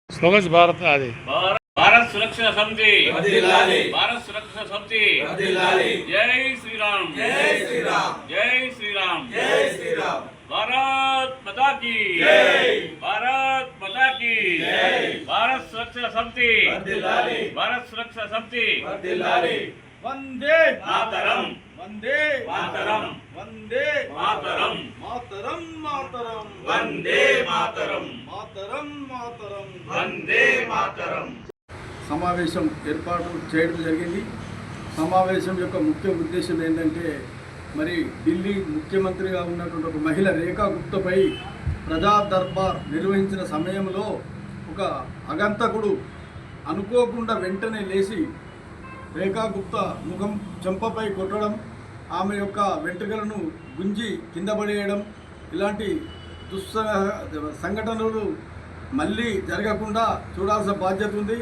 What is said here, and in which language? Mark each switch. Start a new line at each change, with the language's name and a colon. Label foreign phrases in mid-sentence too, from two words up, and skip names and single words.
Hindi: स्वच्छ भारत आदि भारत सुरक्षा समिति भारत सुरक्षा समिति जय श्री राम जय श्री राम जय श्री राम जय श्री राम। भारत माता की भारत माता की भारत सुरक्षा समिति भारत सुरक्षा समिति वंदे मातरम वंदे मातरम वंदे मातरम मातरम मातरम वंदे मातरम मातरम मातरम वंदे मातरम।
Telugu: సమావేశం ఏర్పాటు చేయడం జరిగింది. సమావేశం యొక్క ముఖ్య ఉద్దేశం ఏంటంటే మరి ఢిల్లీ ముఖ్యమంత్రిగా ఉన్నటువంటి ఒక మహిళ రేఖా గుప్తాపై ప్రజా దర్బార్ నిర్వహించిన సమయంలో ఒక అగంతకుడు అనుకోకుండా వెంటనే లేచి రేఖా గుప్తా ముఖం చెంపపై కొట్టడం, ఆమె యొక్క వెంట్రుకలను గుంజి కింద పడేయడం, ఇలాంటి సంఘటనలు మళ్ళీ జరగకుండా చూడాల్సిన బాధ్యత ఉంది.